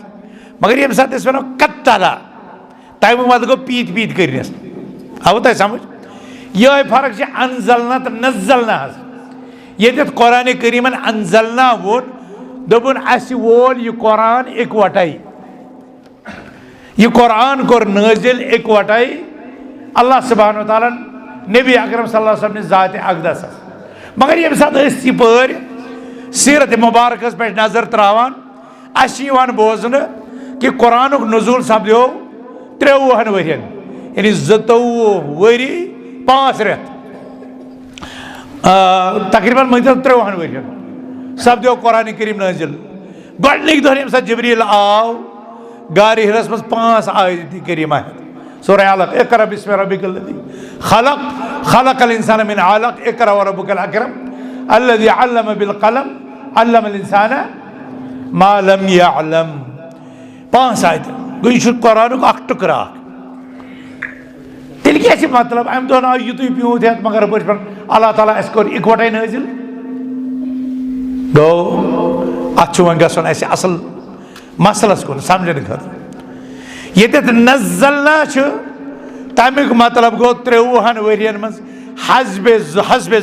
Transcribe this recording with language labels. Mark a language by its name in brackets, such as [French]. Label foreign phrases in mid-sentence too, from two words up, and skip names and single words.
[Kashmiri] مگر ییٚمہِ ساتہٕ أسۍ ونو قتلا تمیُک مطلب گوٚو پیٖتۍ پیٖتۍ کٔرنس آوٕ تۄہہِ سمجھ یِہے فرق چھِ انزلنا تہٕ نزلنا حظ ییٚتٮ۪تھ قرآنِ کریٖمن انزلنا ووٚن دوٚپُن اَسہِ وول یہِ قرآن اِکوٹے یہِ قرآن کوٚر نٲزِل اِکوٹے [Arabic] اللہ سبحانہ وتعالیٰ [Kashmiri] ہن نبی اکرم [Arabic] صلی اللہ علیہ وسلم [Kashmiri] ذاتِ اقدسس مگر ییٚمہِ ساتہٕ أسۍ یپٲرۍ سیٖرت مُبارکس پٮ۪ٹھ نظر تراوان اَسہِ چھِ یِوان بوزنہٕ کہِ قرآنُک نزوٗل سپدیو 53 ؤرین یعنی 22 ؤری 5 رٮ۪تھ تقریٖباً مٲنۍتو 53 ؤرین سپدیو قرآنِ کریٖم نٲزِل گۄڈنِکۍ دۄہ ییٚمہِ ساتہٕ جبریٖل آو غارِ ہِرس منٛز 5 آیتہِ کریٖمہ سورہ علق [Arabic] اقرأ بسم ربک الذی خلق خلق الانسان من علق اقرأ وربک الاکرم الذی علم بالقلم علم الانسان ما لم يعلم [Kashmiri] 5 آیتہِ گوٚو یہِ چھُ قرآنُک اکھ ٹُکرٕ اکھ تیٚلہِ کیٛاہ چھِ مطلب امہِ دۄہن آو یِتُے پیوٗنٛت ہٮ۪تھ مگر ہُپٲرۍ چھِ اللہ تعالیٰ اَسہِ کوٚر اِکوٹے نٲزِل گوٚو اتھ چھُ وۄنۍ گژھُن اَسہِ اصل مسلس کُن سمجھنہٕ خٲطرٕ ییٚتٮ۪تھ نزلنا چھُ تمیُک مطلب گوٚو 53 ؤرین منٛز حسبِ